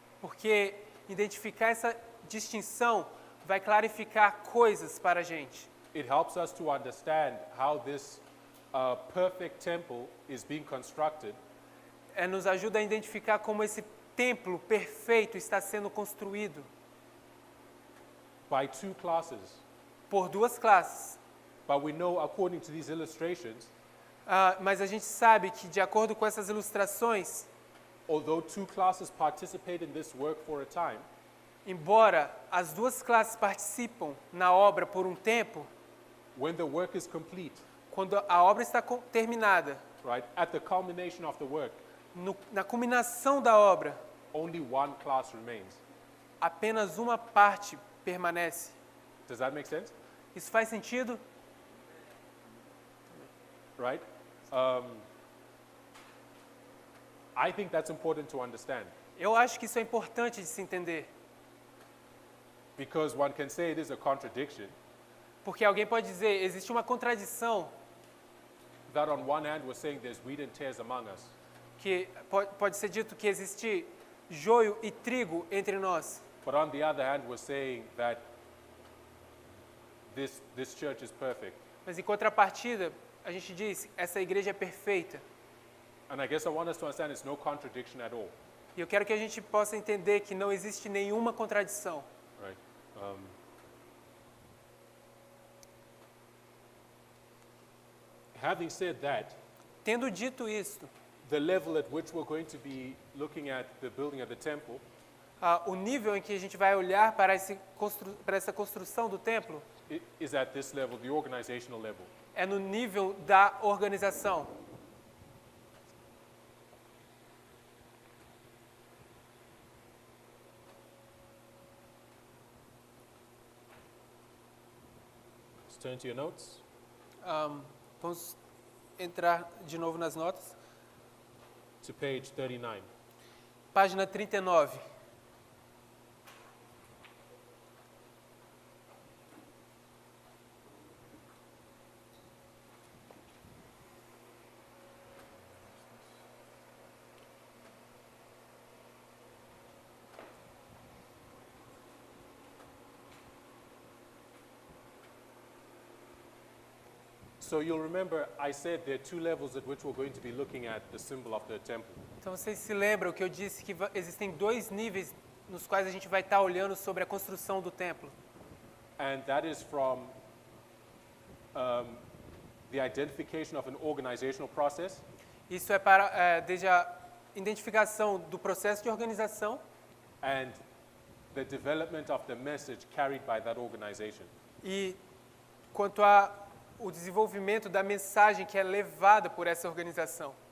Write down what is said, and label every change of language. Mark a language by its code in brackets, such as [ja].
[pt] Porque identificar essa distinção vai clarificar coisas para a gente. [en] It helps us to understand how this perfect temple is being constructed [pt] Nos ajuda a identificar como esse templo perfeito está sendo construído [en] by 2 classes. [pt] por 2 classes. [en] But we know, according to these illustrations, [pt] Mas a gente sabe que, de acordo com essas ilustrações, [en] although 2 classes participate in this work for a time, [pt] embora as 2 classes participam na obra por um tempo, [en] when the work is complete, [pt] quando a obra está terminada, [en] right, at the culmination of the work, [pt] na culminação da obra, [en] only 1 class remains. [pt] apenas uma parte permanece. [en] Does that make sense? [pt] Isso faz sentido? [en] Right? I think that's important to understand, [pt] Eu acho que isso é importante de se entender, [en] because one can say it is a contradiction [pt] porque alguém pode dizer, existe uma contradição, [en] that on one hand we're saying there's wheat and tares among us, [pt] que pode ser dito que existe joio e trigo entre nós, [en] but on the other hand we're saying that this church is perfect. [pt] mas em contrapartida, a gente diz, essa igreja é perfeita. [en] And I guess I want us to understand it's no contradiction at all. [pt] E eu quero que a gente possa entender que não existe nenhuma contradição. [en] Right? Having said that, [pt] Tendo dito isto, [en] the level at which we're going to be looking at the building of the temple [pt] O nível em que a gente vai olhar para essa construção do templo [en] is at this level, the organizational level. [pt] é no nível da organização. [en] Let's turn to your notes. [pt] Vamos entrar de novo nas notas. [en] To page 39. [pt] Página 39. [en] So you'll remember I said there are two levels at which we're going to be looking at the symbol of the temple. [pt] Então vocês se lembram que eu disse que existem dois níveis nos quais a gente vai estar olhando sobre a construção do templo. [en] And that is from the identification of an organizational process [pt] Isso é para desde a identificação do processo de organização [en] and the development of the message carried by that organization. [pt] e quanto a o desenvolvimento da mensagem que é levada por essa organização.